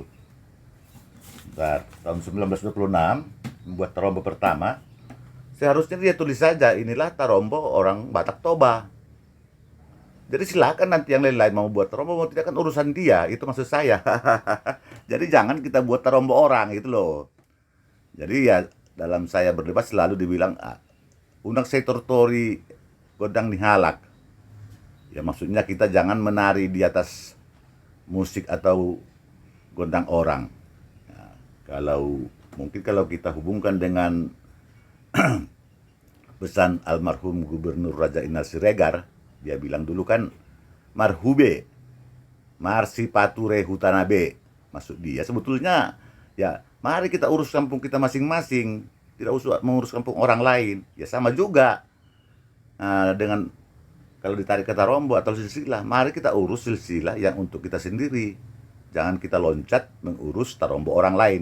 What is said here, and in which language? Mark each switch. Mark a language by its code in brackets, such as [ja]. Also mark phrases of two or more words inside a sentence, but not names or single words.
[id] Tahun 1926 membuat Tarombo pertama, Seharusnya dia tulis saja, inilah Tarombo orang Batak Toba. Jadi silakan nanti yang lain-lain mau buat Tarombo, mau tidak kan urusan dia, itu maksud saya. Jadi jangan kita buat Tarombo orang gitu loh. Jadi ya dalam saya berdebat selalu dibilang undang saya [bbc] tortori godang dihalak. [id] Ya maksudnya kita jangan menari di atas musik atau gondang orang. Nah, kalau kita hubungkan dengan pesan almarhum Gubernur Raja Inal Siregar, dia bilang dulu kan [bbc] marhube, marsi pature hutanabe. [id] Maksud dia sebetulnya ya mari kita urus kampung kita masing-masing, tidak usah mengurus kampung orang lain. Ya sama juga dengan kalau ditarik kata rombo atau silsilah, mari kita urus silsilah yang untuk kita sendiri. Jangan kita loncat mengurus tarombo orang lain.